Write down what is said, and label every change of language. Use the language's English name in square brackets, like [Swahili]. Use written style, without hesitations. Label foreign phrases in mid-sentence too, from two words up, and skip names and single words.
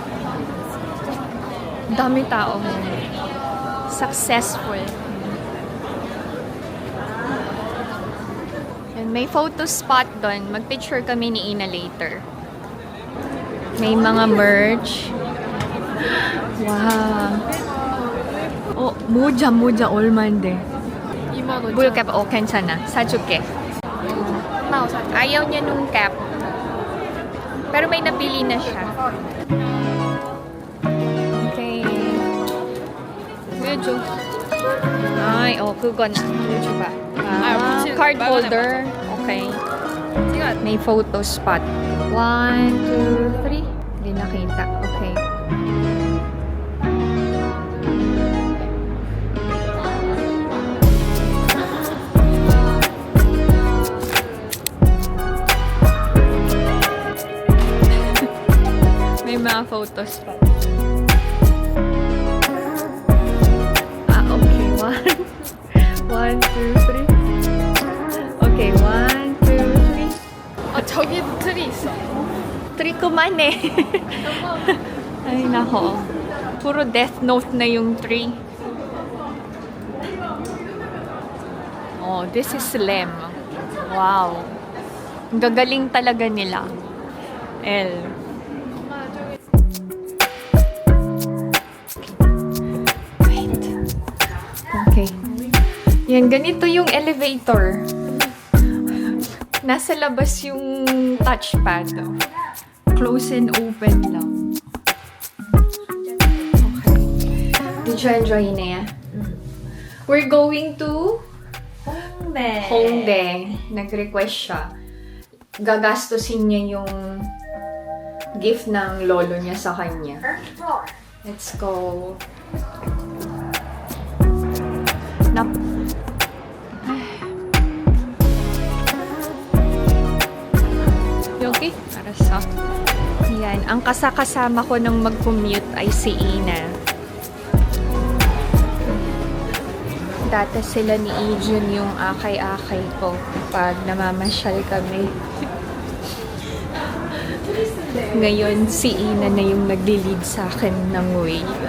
[Filipino] Dami tao. Successful. And may [English] photo spot [Filipino] doon. Mag-picture kami ni Ina later. May mga merch. Wow. [Korean] Oh, 모자 얼마인데? 2만 5천 물캡, 괜찮아. 사줄게. [Filipino] Ayaw niya nung cap. Pero may nabili na siya. Okay. [Korean] 보여줘. Ay, 그거 na. 보여줘 ba? [English] Card holder. Okay. May photo spot. [Filipino] 1, 2, 3. Hindi nakita. Okay. May mga [English] photo spot. [Filipino] Okay. 1, 2, 3. Okay, 1, 2, 3. [Korean] 저기도 틀이 있어. [Filipino] Tree ko man eh. Ay, nako. Puro Death Note na yung tree. [English] Oh, this is Slim. Wow. [Filipino] Ang gagaling talaga nila. L. Wait. Okay. Yan, ganito yung elevator. Nasa labas yung touchpad. [English] Close and open [Filipino] lang. Okay. [English] Did you enjoy na? We're going to Hongdae. [Filipino] Nag-request siya. Gagastusin niya yung gift ng lolo niya sa kanya. [English] Let's go. Okay? Arasa. [Filipino] Yan. Ang kasama ko nang mag-commute ay si Ina. Dati sila ni Ijun yung akay-akay ko pag namamasyal kami. Ngayon, si Ina na yung nagli-lead sa akin ng way.